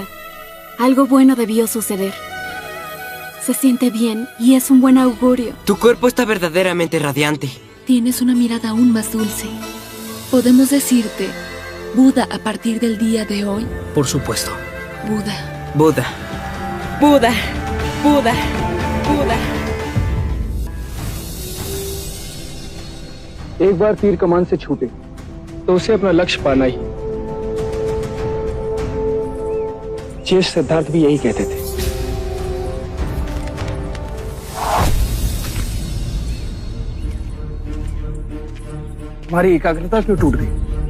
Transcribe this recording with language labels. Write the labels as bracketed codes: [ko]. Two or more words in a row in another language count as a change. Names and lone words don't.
[es] Algo bueno debió suceder. Se siente bien y es un buen augurio. Tu cuerpo está verdaderamente radiante. Tienes una mirada aún más dulce. ¿Podemos decirte Buda a partir del día de hoy? Por supuesto. Buda. Buda. Buda. Buda. Buda. [hi] एक बार तीर कमान से छूटे तो उसे अपना लक्ष्य पाना ही। ज्येष्ठ सिद्धार्थ भी यही कहते थे। तुम्हारी एकाग्रता क्यों टूट गई?